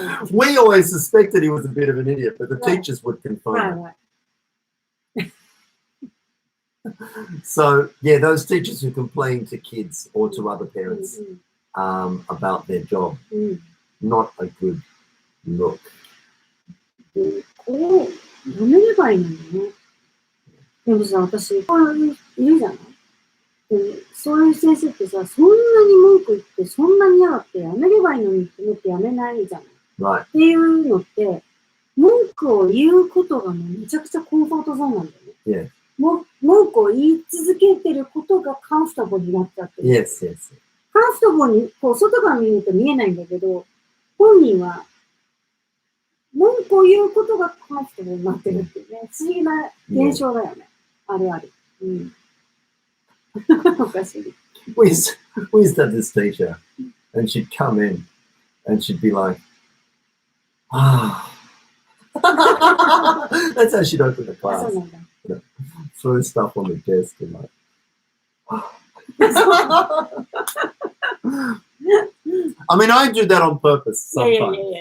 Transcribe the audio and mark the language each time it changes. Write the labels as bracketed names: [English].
[English] We always suspected he was a bit of an idiot, but the teachers would confirm it. So, yeah, those teachers who complain to kids or to other parents about their job, not a good look. [Japanese] こう、やめればいいのにね。でもさ、私、いるじゃない？そういう先生ってさ、そんなに文句言って、そんなに嫌がってやめればいいのにって思ってやめないじゃない。 [English] Right. [Japanese] っていうのって、文句を言うことがめちゃくちゃコンフォートゾーンなんだよね。 [English] Yeah. [Japanese] 文句を言い続けてることがカンフタボーになっちゃってる。 [English] Yes, yes. [Japanese] カンフタボーに、こう、外から見ると見えないんだけど、本人は、文句を言うことがカンフタボーになってるっていうね、不思議な現象だよね。あるある。おかしい。 [English] We used to have this teacher, and she'd come in, and she'd be like, That's how she'd open the class. Throw stuff on the desk and like, I mean, I do that on purpose sometimes.